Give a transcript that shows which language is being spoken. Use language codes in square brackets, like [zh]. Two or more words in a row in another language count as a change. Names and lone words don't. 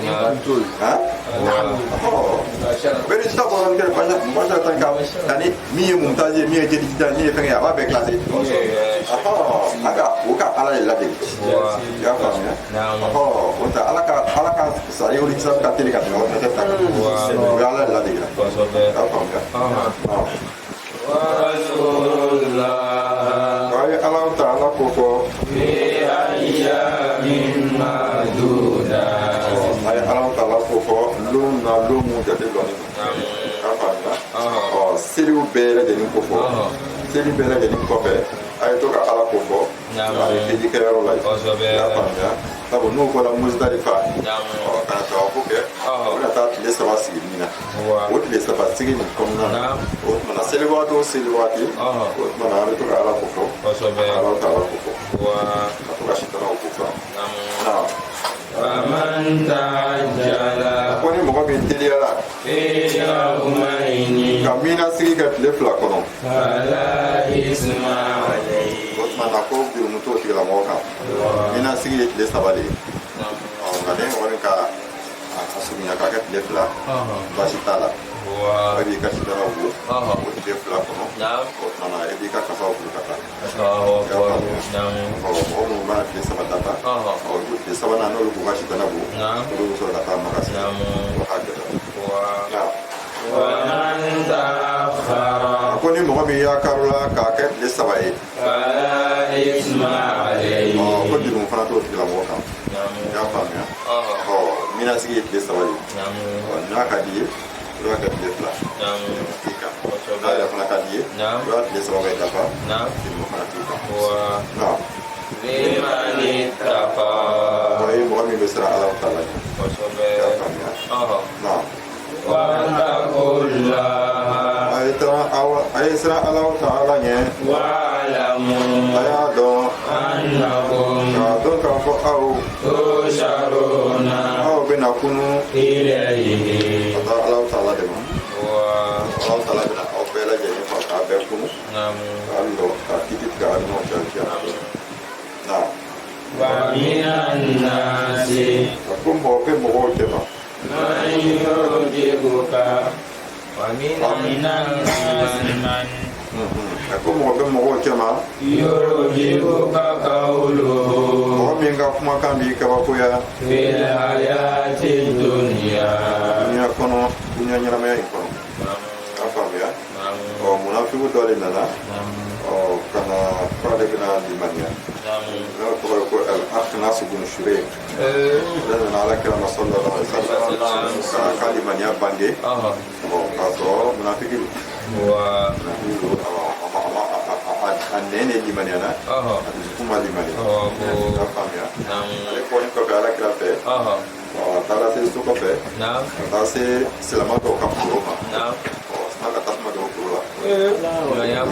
[bm] u bɛ résultat bɔ yɔrɔnin kelen basa tan ka ni min ye montage ye min ye jeli digital min ye fɛn kɛ a b'a bɛɛ classé o ka ala de ladege i y'a faamuya o tɛ ala ka [ar] سريع الحساب [bm] ka teli ka tɛmɛ ordinateur ta kan o ye ala de ladege la i y'a faamuya waaye Alahu Taala ko fɔ [ar] في أيام معدودات [bm] a ye Alahu Taala ko fɔ lon na lon mun jate dɔɔnin don i y'a faamuya seliw bɛɛ lajɛlen ko fɔ seli bɛɛ lajɛlen kɔfɛ a ye to ka ala ko fɔ a ye hiji kɛyɔrɔ la i y'a faamuya sabu n'o bɔra Muzdalifa ka na tawafo kɛ o bɛna taa tile 3 sigi Mina o tile 3 sigi nin kɔnɔna na o tumana seli waati o seli waati o tumana an bɛ to ka ala ko fɔ Alahu Taala ko fɔ ka to ka sitanaw ko fɔ [ar] فمن تعجل [bm] ko ni mɔgɔ min teliyara [ar] في يومين [bm] ka mina sigi kɛ tile 2 kɔnɔ [ar] فلا إثم عليه. [bm] o tuma na ko jurumu t'o tigilamɔgɔ kan mina sigi ye tile 3 de ye nka ne kɔni ka a surunya k'a kɛ tile 2 baasi t'a la e b'i ka sidɔnnaw bɔ o tile 2 kɔnɔ o tuma na e b'i ka kasaw bolo ka taa mɔgɔ minnu b'a tile 3 dafa tile 3nan n'olu b'u ka sidɔnna bɔ olu bɛ sɔrɔ ka taa magasi o ka gɛlɛn [ar] ومن تأخر [bm] ko ni mɔgɔ min y'a karila k'a kɛ tile 3 ye [ar] فلا إثم عليه. [bm] ko jurumu fana t'o tigilamɔgɔ kan i y'a faamuya mina sigi ye tile 3 de n'a ka di ye i b'a kɛ tile 2 i kan n'a yɛrɛ fana ka di ye i b'a tile 3 bɛɛ dafa jurumu fana t'i kan [ar] لمن اتقى [bm] o ye mɔgɔ min bɛ siran Alahu Taala ɲɛ i y'a faamuya [ar] واتقوا الله [bm] a ye siran Alahu Taala ɲɛ [ar] واعلموا [bm] a y'a dɔn [ar] أنكم [bm] k'a dɔn k'a fɔ [ar] تحشرون [bm] aw bɛna kunu [ar] إليه. [bm] ka taa Alahu Taala de ma Alahu Taala bɛna aw bɛɛ lajɛlen fa k'a bɛɛ kunu k'a lɔ k'a kiti tigɛ aw ni ɲɔgɔn cɛ kiyama [ar] ومن الناس [bm] a ko mɔgɔ bɛ mɔgɔw cɛ ma [ar] من يعجبك ومن الناس من [bm] a ko mɔgɔ bɛ mɔgɔw cɛ ma [ar] يعجبك قوله [bm] mɔgɔ min ka kumakan b'i kabakoya [ar] في الحياة الدنيا. [bm] dunuya kɔnɔ dunuya ɲɛnamaya in kɔnɔ k'a faamuya munafiku dɔ de nana ka na k'ale bɛna limaniya n'a tɔgɔ ye ko al-Akhnas ibn Shurayh ale nana Alakira ma [ar] صلى الله عليه وسلم [bm] ka limaniya bande k'a sɔrɔ munafiki don a nɛn de limaniyana a dusukun ma limaniya k'a faamuya ale kɔni kɔfɛ Alakira fɛ a taara se so kɔfɛ ka taa se silama dɔw ka foro ma sina ka tasuma dɔw foro la